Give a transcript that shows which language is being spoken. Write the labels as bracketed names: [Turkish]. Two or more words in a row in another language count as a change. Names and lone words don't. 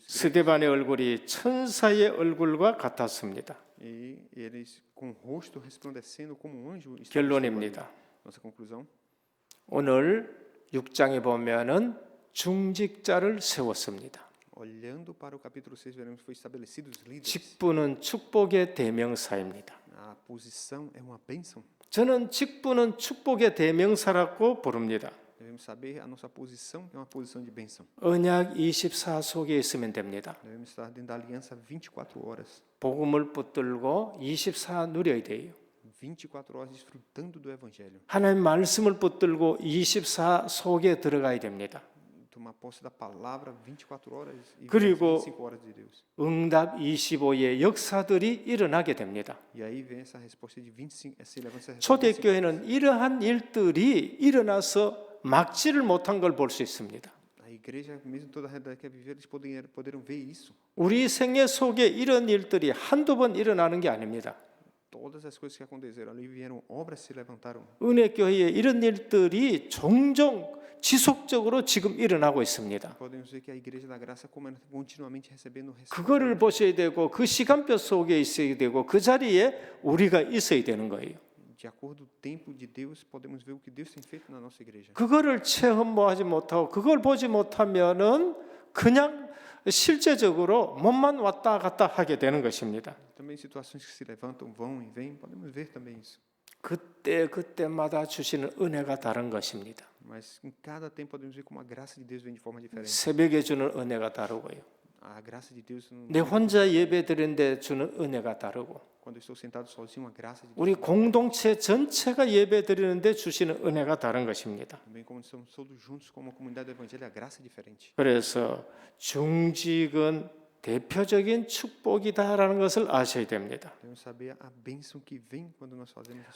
[Korean] 스데반의 얼굴이 천사의 얼굴과 같았습니다. [Portuguese] E eles com o rosto resplandecendo como um anjo. [Korean] 결론입니다. [Portuguese] Nossa conclusão. [Korean] 오늘 6장에 보면은 중직자를 세웠습니다. [Portuguese] Olhando para o capítulo 6, veremos que foi estabelecido os líderes. [Korean] 직분은 축복의 대명사입니다. [Portuguese] A posição é uma bênção. [Korean] 저는 직분은 축복의 대명사라고 부릅니다. [Portuguese] Devemos saber a nossa posição é uma posição de bênção. [Korean] 언약 24 속에 있으면 됩니다. [Portuguese] Devemos estar dentro da aliança 24 horas. [Korean] 복음을 붙들고 24 누려야 돼요. [Portuguese] 24 horas desfrutando do evangelho. [Korean] 하나님 말씀을 붙들고 24 속에 들어가야 됩니다. [Portuguese] Tomar posse da palavra 24 horas e [Korean] 그리고 [Portuguese] 25 horas de Deus. [Korean] 응답 25의 역사들이 일어나게 됩니다. [Portuguese] E aí vem essa resposta de 25, esse levanta essa [Korean] 초대교회는 이러한 일들이 일어나서 막지를 못한 걸 볼 수 있습니다. [Portuguese] A igreja, mesmo toda a realidade que viver, eles poderam ver isso. [Korean] 우리 생애 속에 이런 일들이 한두 번 일어나는 게 아닙니다. [Portuguese] Todas as coisas que aconteceram ali vieram, obras se levantaram. [Korean] 은혜교회에 이런 일들이 종종 지속적으로 지금 일어나고 있습니다. [Portuguese] Podemos ver que a igreja da graça como ela continuamente recebendo [Korean] 그거를 보셔야 되고 그 시간표 속에 있어야 되고 그 자리에 우리가 있어야 되는 거예요. [Portuguese] de acordo com o tempo de Deus, podemos ver o que Deus tem feito na nossa igreja. [Korean] 그거를 체험하지 못하고 그걸 보지 못하면은 그냥 실제적으로 몸만 왔다 갔다 하게 되는 것입니다. [Portuguese] Também situações que se levantam, vão e vêm, podemos ver também isso. [Korean] 그때마다 주시는 은혜가 다른 것입니다. [Portuguese] Mas em cada tempo podemos ver como a graça de Deus vem de forma diferente. [Korean] 새벽에 주는 은혜가 다르고요. [Portuguese] A graça de Deus, [Korean] 내 혼자 예배 드리는데 주는 은혜가 다르고 [Portuguese] quando eu estou sentado sozinho, a graça de Deus. [Korean] 우리 공동체 전체가 예배 드리는데 주시는 은혜가 다른 것입니다. [Portuguese] Também quando estamos todos juntos como a comunidade do evangelho, a graça é diferente. [Korean] 그래서 중직은 대표적인 축복이다라는 것을 아셔야 됩니다. [Portuguese] Devemos saber a bênção que vem quando nós fazemos as coisas.